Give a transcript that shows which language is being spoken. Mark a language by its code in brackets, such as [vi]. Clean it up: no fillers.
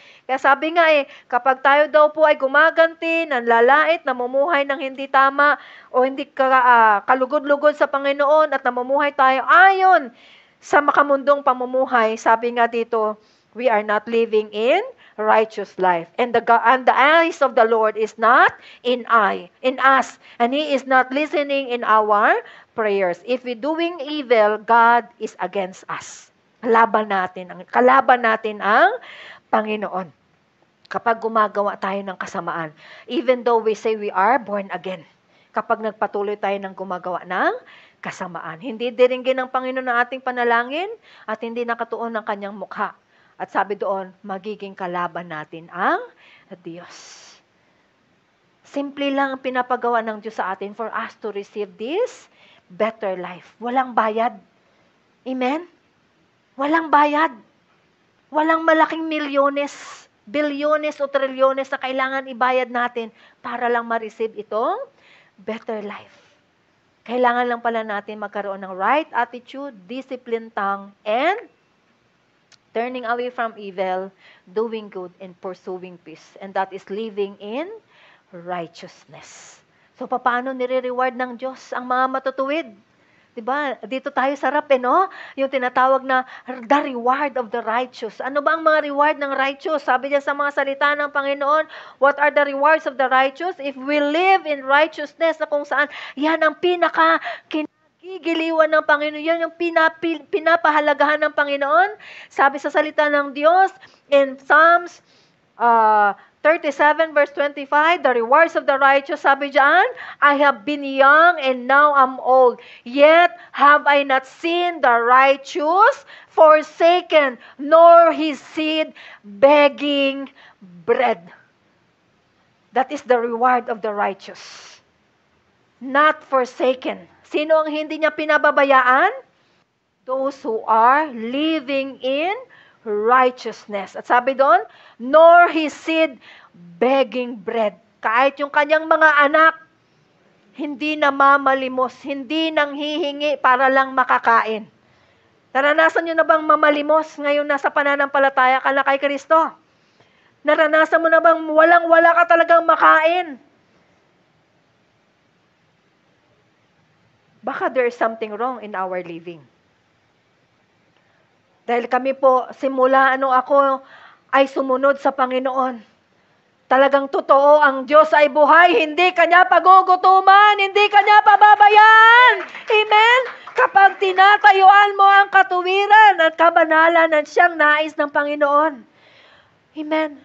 [tl] Kaya sabi nga kapag tayo daw po ay gumaganti, nanlalait, namumuhay ng hindi tama, o hindi kalugod-lugod sa Panginoon at namumuhay tayo ayon sa makamundong pamumuhay, sabi nga dito, [en] we are not living in righteous life. And the eyes of the Lord is not in us, and He is not listening in our prayers. If we're doing evil, God is against us. [tl] Kalaban natin ang Panginoon. Kapag gumagawa tayo ng kasamaan, [en] even though we say we are born again, [tl] kapag nagpatuloy tayo ng gumagawa ng kasamaan, hindi diringgin ng Panginoon ang ating panalangin at hindi nakatuon ng kanyang mukha. At sabi doon, magiging kalaban natin ang Diyos. Simple lang ang pinapagawa ng Diyos sa atin [en] for us to receive this better life. [tl] Walang bayad. Amen? Walang bayad. Walang malaking milyones, bilyones o trilyones na kailangan ibayad natin para lang ma-receive itong [en] better life. [tl] Kailangan lang pala natin magkaroon ng [en] right attitude, disciplined tongue, and turning away from evil, doing good, and pursuing peace. And that is living in righteousness. [tl] So, paano nire-reward ng Diyos ang mga matutuwid? Diba? Dito tayo sa rap, no? Yung tinatawag na [en] the reward of the righteous. [tl] Ano ba ang mga reward ng righteous? Sabi niya sa mga salita ng Panginoon, [en] what are the rewards of the righteous? If we live in righteousness, [tl] na kung saan, yan ang kinagigiliwan ng Panginoon. Yan yung pinapahalagahan ng Panginoon. Sabi sa salita ng Diyos, [en] in Psalms 37 verse 25, the rewards of the righteous, [tl] sabi diyan, [en] I have been young and now I'm old, yet have I not seen the righteous forsaken, nor his seed begging bread. That is the reward of the righteous. Not forsaken. [tl] Sino ang hindi niya pinababayaan? [en] Those who are living in righteousness. [tl] At sabi doon, [en] nor his seed begging bread. [tl] Kahit yung kanyang mga anak, hindi namamalimos, hindi nanghihingi para lang makakain. Naranasan nyo na bang mamalimos ngayon nasa pananampalataya ka na kay Kristo? Naranasan mo na bang walang-wala ka talagang makain? [en] Baka there is something wrong in our living. [tl] Dahil kami po, simula ako ay sumunod sa Panginoon. Talagang totoo, ang Diyos ay buhay, hindi Kanya pagugutuman, hindi Kanya pababayaan. Amen? Kapag tinatayuan mo ang katuwiran at kabanalan at siyang nais ng Panginoon. Amen?